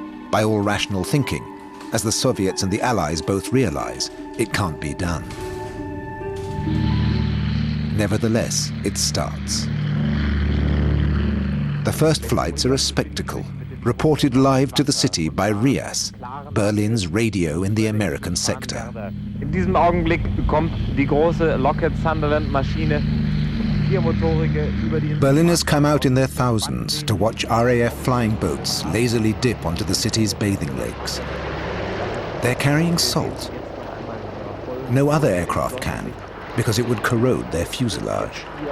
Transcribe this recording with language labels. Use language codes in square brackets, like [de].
[en] By all rational thinking, as the Soviets and the Allies both realize, it can't be done. Nevertheless, it starts. The first flights are a spectacle, reported live to the city by RIAS, Berlin's radio in the American sector. [de] In diesem Augenblick kommt die große Lockheed Sunderland-Maschine, viermotorige, über die... [en] Berliners come out in their thousands to watch RAF flying boats lazily dip onto the city's bathing lakes. They're carrying salt. No other aircraft can, because it would corrode their fuselage.